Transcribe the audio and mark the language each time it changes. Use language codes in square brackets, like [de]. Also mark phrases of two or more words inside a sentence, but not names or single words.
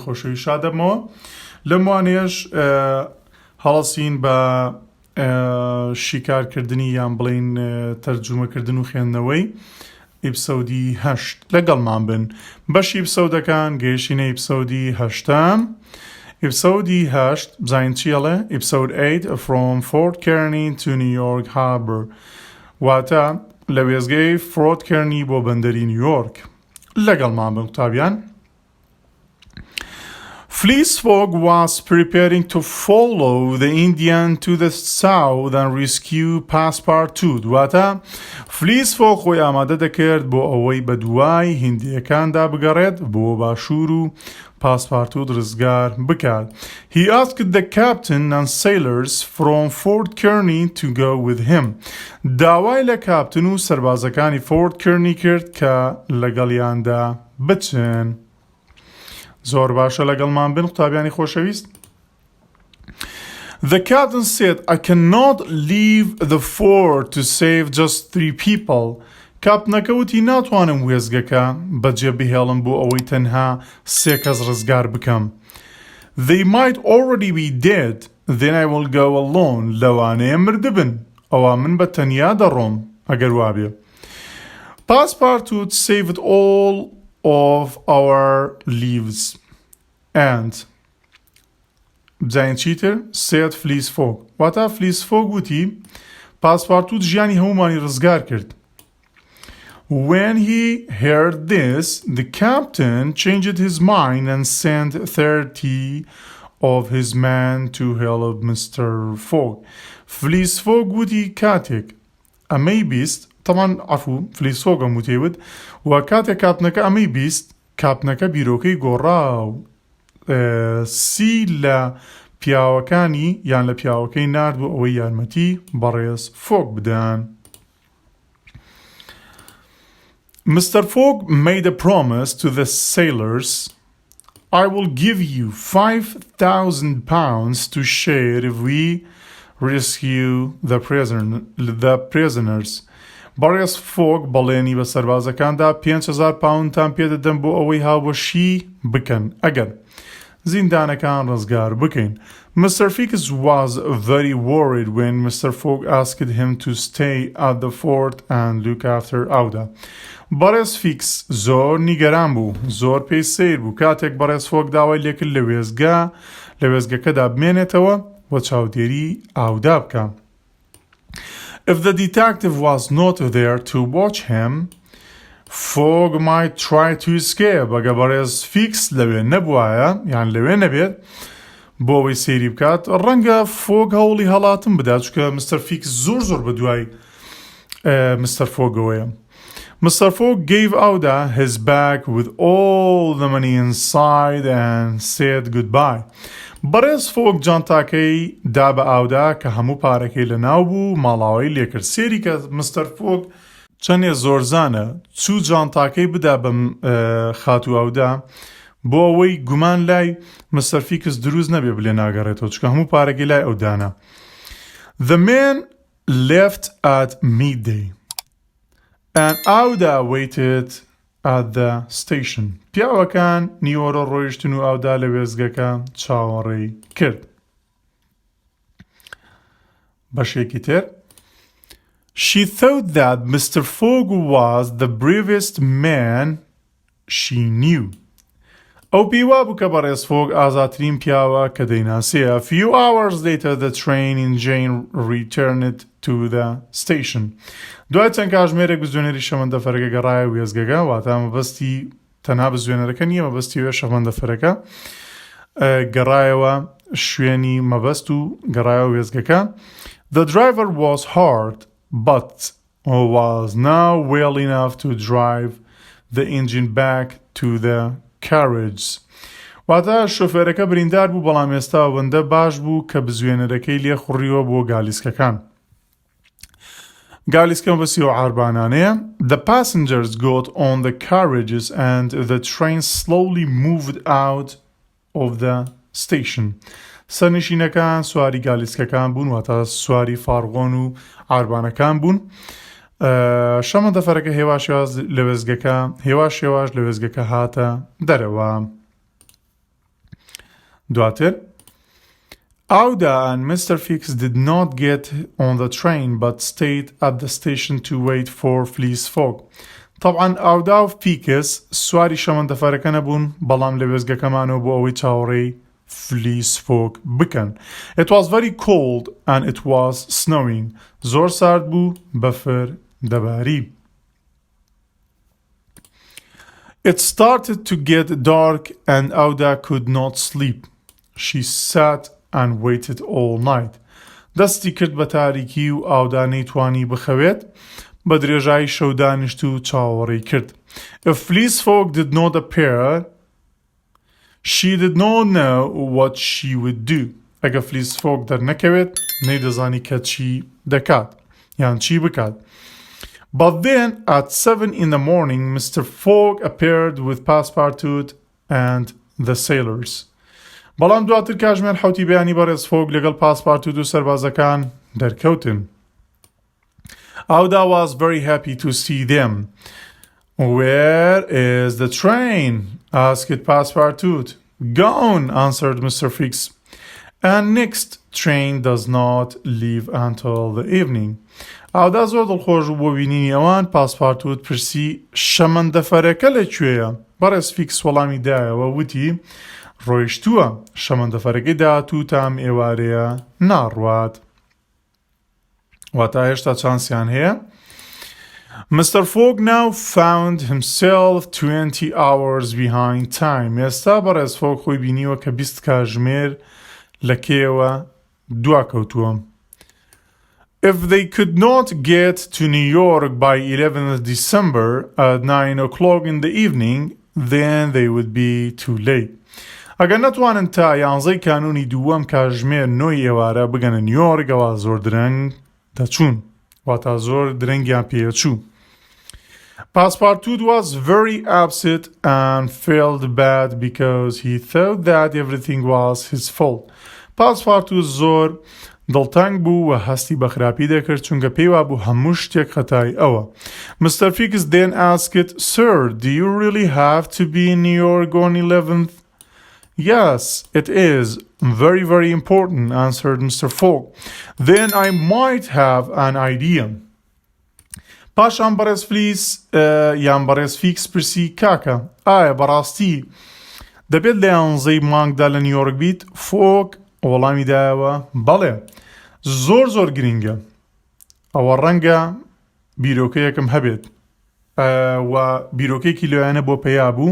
[ckb] خۆشەوی شادەبمەوە لەم وانەیەش هەڵەسین بە شیکارکردنی یان بڵین تەرجومەکردن و خوێندنەوەی ئیپسۆدی 8 لەگەڵمان بن بەشی ئیپسۆدەکان گەیشتینە ئیپسۆدی 8ام ئیپسۆدی 8 بزانین چیەڵێ ئیپسۆد 8 [en] from Fort Kearney to New York Harbor [ckb] واتە لە وێزگەی فۆرت کێرنی بۆ بەندەری نیویۆرک لەگەڵمان بن قوتابیان. [en] Fogg was preparing to follow the Indian to the south and rescue Passepartout. [ckb] واتە Fogg خۆی ئامادە دەکرد بۆ ئەوەی بە دوای هیندیەکاندا بگەڕێت بۆ باشوور و پاسپارتوت ڕزگار بکات. [en] He asked the captain and sailors from Fort Kearney to go with him. [ckb] داوای لە کاپتن و سەربازەکانی فۆرت کێرنی کرد کە لەگەڵیاندا بچن. زۆر باشە لەگەڵمان بن قوتابیانی خۆشەویست. [en] The captain said, I cannot leave the fort to save just 3 people. [ckb] کاپتنەکە وتی ناتوانم وێزگەکە بەجێ بهێڵم بۆ ئەوەی تەنها 3 کەس ڕزگار بکەم. [en] They might already be dead, then I will go alone. [ckb] لەوانەیە مردبن ئەوە من بە تەنیا دەڕۆم ئەگەر وابێ. [en] Passepartout saved all of our lives and [ckb] بزانین چیتر [en] said Fogg [ckb] واتە Fogg وتی پاسپارتوت ژیانی هەمومانی ڕزگار کرد. [en] When he heard this, the captain changed his mind and sent 30 of his men to help Mr. Fogg. [ckb] Fogg وتی کاتێک ئەمەی بیست [ar] طبعا عفو [ckb] Fogg وتیوت و کاتێک کاپتنەکە ئەمەی بیست کاپتنەکە بیرۆکەی گۆڕا و 30 لە پیاوەکانی یان لە پیاوەکەی نارد بۆ ئەوەی یارمەتی بەڕێز Fogg بدەن. [en] Mr. Fogg made a promise to the sailors. I will give you 5,000 pounds to share if we rescue the prisoners. [ckb] بەڕێز Fogg بەڵێنی بە سەربازەکاندا 5,000 پاوندتان پێدەدەم بۆ ئەوەی هاوبەشی بکەن ئەگەر زیندانەکان ڕزگار بکەین. [en] Mr. Fogg was very worried when Mr. Fogg asked him to stay at the fort and look after Auda. [ckb] بەڕێز فیکس زۆر نیگەران بوو زۆر پێی سیر بوو کاتێک بەڕێز Fogg داوای لێکرد لە وێزگەکەدا بمێنێتەوە و چاودێری ئاودا بکە. [en] If the detective was not there to watch him, Fogg might try to escape. [ckb] ئەگە بەڕێز فیکس لەوێ نەبوایە یان لەوێ نەبێت بۆ ئەوەی سەیری بکات ڕەنگە Fogg هەوڵی هەڵاتم بدات چونکە Mr. فیکس زۆر بەدوای Mr. Foggەوەیە. [en] Mr. Fogg gave Auda his bag with all the money inside and said goodbye. [ckb] بەڕێز Fogg جانتاکەی دا بە ئاودا کە هەموو پارەکەی لە ناو بوو ماڵاوی لێکرد سێری کە Mr. Fogg چەندێ زۆرزانە چوو جانتاکەی بدا بە خاتو ئاودا بۆ ئەوەی گومان لای Mr. Fogg دروست نەبێ بلێ ناگەڕێتەوە چکە هەموو پارەکەی لای ئەودانە. [en] The man left at midday and Auda waited at the station. [ckb] پیاوەکان نیوەڕۆ ڕۆیشتن و ئاودا لە وێزگەکە چاوەڕێی کرد. بەشێکی تر [en] She thought that Mr. Fogg was the bravest man she knew. [ckb] ئەو پێیوا بوو کە بەڕێز Fogg ئازاترین پیاوە کە دەیناسێ. [en] A few hours later the train engine returned to the station. [ckb] دوای چەند کاتژمێرێک بزوێنەری شەمەندەفەرەکە گەڕایە وێزگەکە واتە مەبەستی تەنها بزوێنەرەکە نییە مەبەستی وێ شەمەندەفەرەکە گەڕایەوە شوێنی مەبەست و گەڕایەوە وێزگەکە. [en] The driver was hard but was now well enough to drive the engine back to the carriage. [ckb] واتە شۆفێرەکە بریندار بوو بەڵام ئێستا ئەوەندە باش بوو کە بزوێنەرەکەی لێ خوڕیوە بۆ گالیسکەکان. گالیسکە بەسی و عاربانانەیە. [en] The passengers got on the carriages and the train slowly moved out of the station. [ckb] سەرنشینەکان سواری گالیسکەکان بوون واتە سواری فارغۆن و ئاربانەکان بوون. شەمەندەفەرەکە هێواش هێواش لە وێزگەکە هاتە دەرەوە. [en] دواتر Auda and Mr. Fix did not get on the train but stayed at the station to wait for Fleece Fogg. [ckb] طبعا ئاودا و فیکس سواری شەمەندەفەرەکە نەبوون بەڵام لە وێزگەکەمانەوە بۆ ئەوەی چاوەڕێی Fleece Fogg بکەن. [en] It was very cold and it was snowing. [ckb] زۆر سارد بوو بەفر دەباری. [en] It started to get dark and Auda could not sleep. She sat and waited all night. [ckb] دەستی کرد بە تاریکی و ئاودا نەیتوانی بخەوێت بە درێژایی شەو دانیشت و چاوەڕێی کرد. [en] If Fleece Fogg did not appear, she did not know what she would do. [ckb] ئەگە Fleece Fogg دەرنەکەوێت نەیدەزانی کە چی دەکات یان چی بکات. [en] But then at 7 in the morning Mr. Fogg appeared with Passepartout and the sailors. [ckb] بەڵام دواتر کاتژمێر حوتی بەیانی بەڕێز فۆگ لەگەڵ پاسپارتوت و سەربازەکان دەرکەوتن. [en] Auda was very happy to see them. Where is the train? asked Passepartout. Gone, answered Mr. Fix. And next train does not leave until the evening. [ckb] Auda زۆر دڵخۆش بوو بۆ بینینی ئەوان. پاسپارتوت پرسی شەمەندەفەرەکە لەکوێیە؟ بەڕێز فیکس وەڵامی دایەوە وتی ڕۆیشتووە شەمەندەفەرەکەی داهات و تام ئێوارەیە ناڕوات. واتە هێشتا چانسیان هەیە. [en] Mr. Fogg now found himself 20 hours behind time. [ckb] ئێستا بەڕێز فۆگ خۆی بینیوە کە 20 کاتژمێر لە کێوە دواکەوتووە. [en] If they could not get to New York by 11th December at 9 o'clock in the evening, then they would be too late. [ckb] ئەگەر نەتوانن تا 11 کانونی دووەم کاتژمێر 9 ئێوارە بگەنە نیویۆرکەوە زۆر درەنگ دەچوون واتە زۆر درەنگیان پێچوو. [en] Passepartout was very upset and felt bad because he thought that everything was his fault. [ckb] Passepartout زۆر دڵتەنگ بوو و هەستی بە خراپی دەکرد چونکە پێی وابوو هەموو شتێک خەتای ئەوە. [en] Mr. Fix then asked, Sir, do you really have to be in New York on 11th? Yes, it is. Very, very important, answered Mr. Fogg. Then I might have an idea. [ckb] پاشان بەڕێز فلیس یان بەڕێز فیکس پرسی کاکە ئایا بەڕاستی دەبێت لە 11 مانگدا لە نیویۆرک بیت؟ فۆگ وەڵامی دایەوە بەڵێ زۆر گرینگە ئەوە ڕەنگە بیرۆکەیەکم هەبێت و بیرۆکەیەکی لەوانە بۆ پێیا بوو.